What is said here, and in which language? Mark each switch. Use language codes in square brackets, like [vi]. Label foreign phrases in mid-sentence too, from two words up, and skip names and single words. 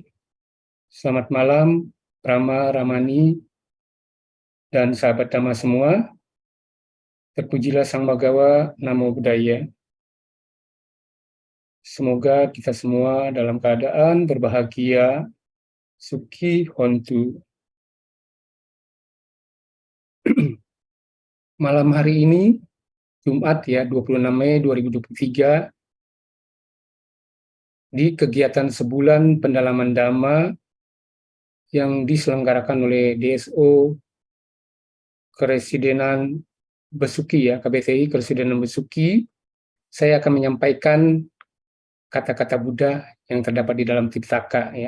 [id] Selamat malam, Rama, Ramani, dan sahabat Dhamma semua. Terpujilah Sang Bhagawa, [pi] Namo Buddhaya. [id] Semoga kita semua dalam keadaan berbahagia, [pi] suki hontu. [id] Malam hari ini, Jumat ya, 26 Mei 2023, di kegiatan sebulan pendalaman Dhamma yang diselenggarakan oleh DSO Keresidenan Besuki ya, KBTI Keresidenan Besuki, saya akan menyampaikan kata-kata Buddha yang terdapat di dalam Tipitaka ya.